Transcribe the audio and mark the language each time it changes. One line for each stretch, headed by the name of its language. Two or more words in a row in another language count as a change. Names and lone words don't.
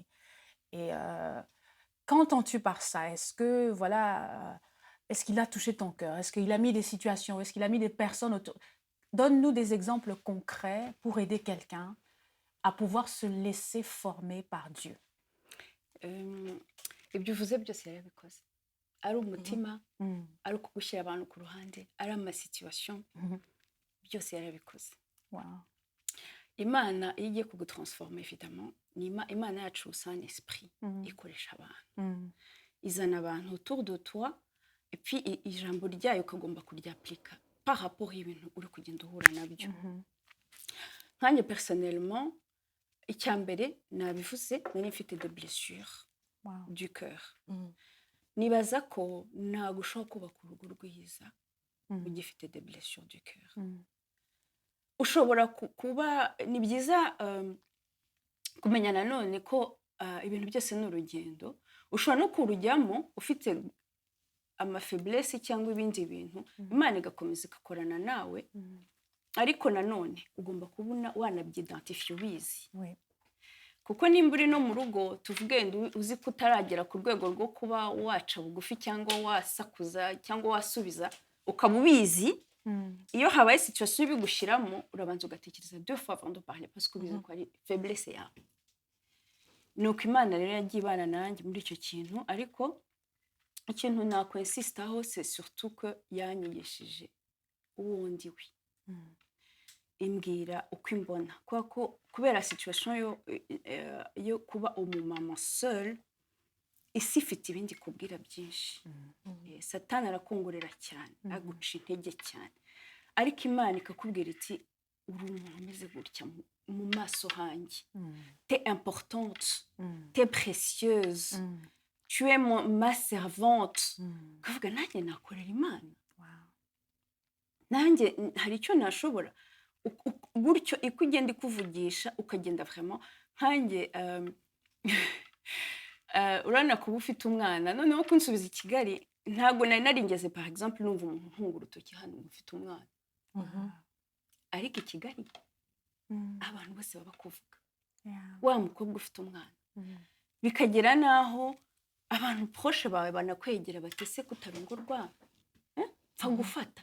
French: Et qu'entends-tu par ça? Est-ce que, est-ce qu'il a touché ton cœur? Est-ce qu'il a mis des situations? Est-ce qu'il a mis des personnes autour? Donne-nous des exemples concrets pour aider quelqu'un à pouvoir se laisser former par Dieu.
Kinyarwanda: Ibyo uvuze byose yarabikoze. Ari umutima, ari ukugushyira abantu ku ruhande, ari amasituation, byose yarabikoze. Wow. Imana iyo igiye kugutransformer évidemment, Imana yacu
French: c'est un esprit
Kinyarwanda: ikoresha abantu. Izana abantu
French: autour de toi et puis
Kinyarwanda: ijambo ryayo ukagomba kuryapplika
French: par rapport
Kinyarwanda: y'ibintu uri kugenda uhura nabyo. Nkanjye personnellement, icyambere nabivuze nari mfite
French: des blessures du cœur.
Kinyarwanda: Nibaza ko ntabwo ushobora kubaka urugo rwiza ugifite
French: des blessures du cœur.
Kinyarwanda: Ushobora kuba ni byiza kumenya nanone ko ibintu byose ni urugendo. Ushobora no kurujyamo ufite amafeblesse cyangwa ibindi bintu imana igakomeza igakorana nawe ariko nanone ugomba kubona wanabyidantifiye ubizi
French: Oui.
Kinyarwanda: kuko nimba uri no mu rugo tuvuge uzi ko utaragera ku rwego rwo kuba waca bugufi cyangwa wasakuza cyangwa wasubiza ukaba ubizi iyo habaye situation ibigushyiramo urabanza ugatekereza
French: deux fois avant de parler parce que
Kinyarwanda: ubizi ko ari faiblesse yawe nuko imana rero yagiye ibana nanjye muri icyo kintu ariko ikintu nakwensistaho
French: c'est surtout que
Kinyarwanda: yanyigishije uwo ndi we imbwira uko imbona kubera situation yo kuba umumama seul isi ifite ibindi kubwira byinshi satani arakongorera cyane aguca intege cyane ariko imana ikakubwira iti uri umuntu umeze gutya mu maso hanjye
French: t'es importante t'es précieuse tu es ma servante
Kinyarwanda: kuvuga nanjye nakorera imana nanjye hari icyo nashobora gutyo iko ugenda ikuvugisha ukagenda vraiment nkanjye urana kuba ufite umwana noneho kunsubiza i Kigali ntabwo nari naringeze
French: par exemple
Kinyarwanda: numva umuntu ntunga urutoki hano ufite umwana ariko i Kigali abantu bose baba kuvuga wa mukobwa ufite umwana bikagera naho abantu proche bawe banakwegera batese kutarongorwa pfa gufata